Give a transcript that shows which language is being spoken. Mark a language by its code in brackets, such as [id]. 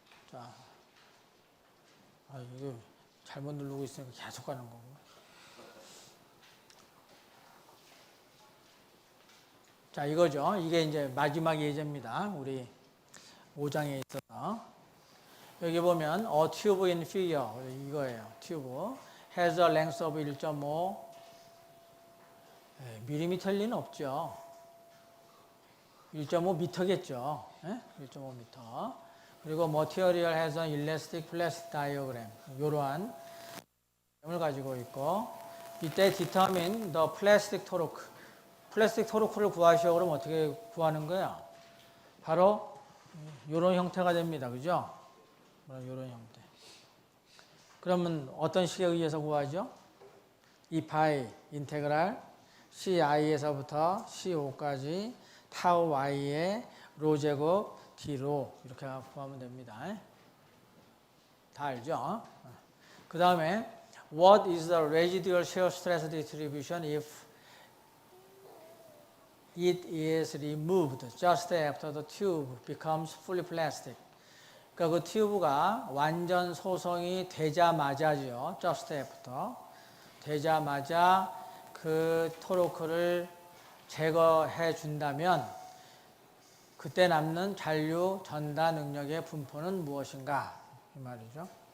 [ko] 자, 이거 잘못 누르고 있으니까 계속 가는 거고. 자, 이거죠. 이게 이제 마지막 예제입니다. 우리 5장에 있어서. 여기 보면 [en] a tube in figure [ko] 이거예요. [en] 튜브 has a length of 1.5 [ko] 밀리미터일 리는 없죠. 1.5미터겠죠. 1.5미터. 그리고 [en] material has an elastic plastic diagram [ko] 이러한 을 가지고 있고 이때 [en] determine the plastic torque [ko] 플라스틱 토르크를 구하시오. 그러면 어떻게 구하는 거야? 바로 이런 형태가 됩니다. 그죠? 이런 형태. 그러면 어떤 식에 의해서 구하죠? 이 파이 인테그랄 CI에서부터 CO 까지 타우 Y의 로 제곱 D로 이렇게 구하면 됩니다. 다 알죠? 그 다음에 [en] What is the residual shear stress distribution if it is removed just after the tube becomes fully plastic? [ko] 그러니까 그 튜브가 완전 소성이 되자마자죠. [en] just after. [ko] 되자마자 그 토르크를 제거해 준다면 그때 남는 잔류 전다 능력의 분포는 무엇인가? 이 말이죠.